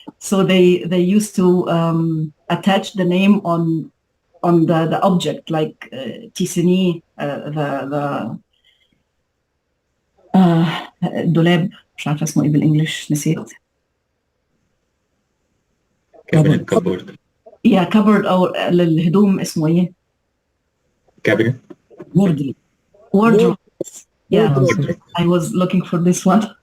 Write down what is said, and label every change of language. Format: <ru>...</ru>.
<en>So they used to attach the name on the object, like Tasoni, the</en> <ar>الدولاب، مش عارفة اسمه ايه بالانجلش، نسيت. كابورد.</ar> <en>Yeah, cupboard</en> <ar>أو للهدوم اسمه ايه؟</ar> <en>cabinet. Wardrobe. Yeah, I was looking for this one.</en>